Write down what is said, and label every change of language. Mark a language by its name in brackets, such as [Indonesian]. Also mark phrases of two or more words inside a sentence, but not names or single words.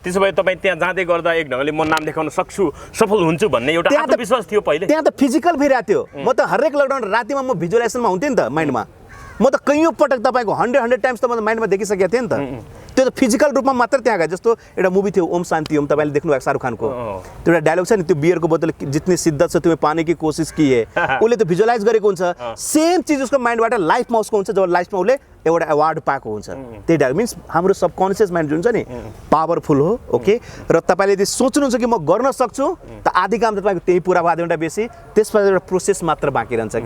[Nepali] त्यसो भए तपाईँ त्यहाँ जाँदै गर्दा एक ढङ्गले म नाम लेखाउन सक्छु, सफल हुन्छु भन्ने एउटा आत्मविश्वास थियो पहिले? त्यहाँ त फिजिकल भइरहेको थियो। म त हरेक लकडाउन रातिमा म भिजुअलाइजेसनमा हुन्थेँ नि त माइन्डमा। म त कैयौँ पटक तपाईँको 100 टाइम्स त म माइन्डमा देखिसकेको थिएँ नि त। त्यो त फिजिकल रूपमा मात्र त्यहाँ गयो। जस्तो एउटा मुभी थियो ओम शान्ति ओम, तपाईँले देख्नु भएको शाहरुख खानको त्यो एउटा डायलग छ नि, त्यो बियरको बोतल [Hindi] जितने शिद्दत से तुम्हें पाने की कोशिश की है, [Nepali] उसले त भिजुअलाइज गरेको हुन्छ। सेम चिज उसको माइन्डबाट लाइफमा उसको हुन्छ, जब लाइफमा उसले एउटा अवार्ड पाएको हुन्छ। त्यही डायलग मिन्स हाम्रो [English] subconscious mind [Nepali] जुन छ नि पावरफुल हो। ओके, र तपाईँले यदि सोच्नुहुन्छ कि म गर्न सक्छु त आधी काम त तपाईँको त्यही पुरा भयो, आधी घन्टा बेसी, त्यसपछि एउटा प्रोसेस मात्र बाँकी रहन्छ कि।